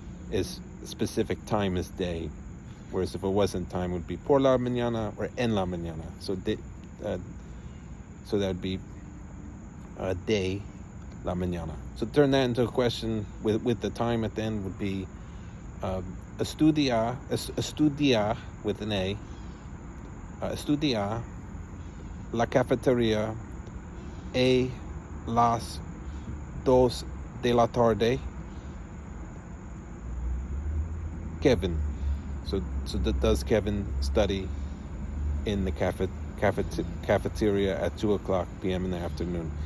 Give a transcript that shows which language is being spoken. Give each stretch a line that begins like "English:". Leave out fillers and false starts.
English: Is specific time is day, whereas if it wasn't time, it would be
Spanish: por la mañana
English: or
Spanish: en la mañana.
English: So so that would be
Spanish: de la mañana.
English: So turn that into a question with the time at the end would be
Spanish: estudia
English: with an A.
Spanish: Estudia la cafeteria a las 2 de la tarde.
English: Kevin. So does Kevin study in the cafeteria at 2:00 p.m. in the afternoon?